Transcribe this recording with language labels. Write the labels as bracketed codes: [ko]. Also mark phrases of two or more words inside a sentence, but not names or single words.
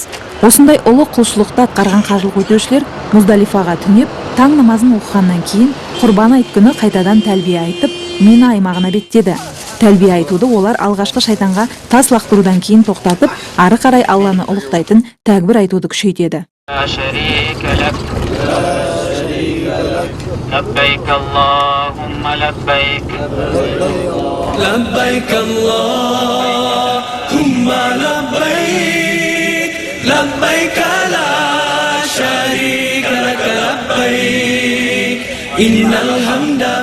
[kk] Осындай ұлы құлшылықты атқарған қажылық өтеушілер Муздалифаға түнеп, таң намазын оқығаннан кейін құрбан айт күні қайтадан тәлбие айтып, Мина аймағына беттеді. Тәлбие айтуды олар алғашқы шайтанға тас лақтырудан кейін тоқтатып, ары қарай Алланы ұлықтайтын тәкбір айтуды күшейтеді. [ar] لبيك اللهم لبيك لبيك اللهم لبيك لبيك لا شريك لك لبيك إن الحمد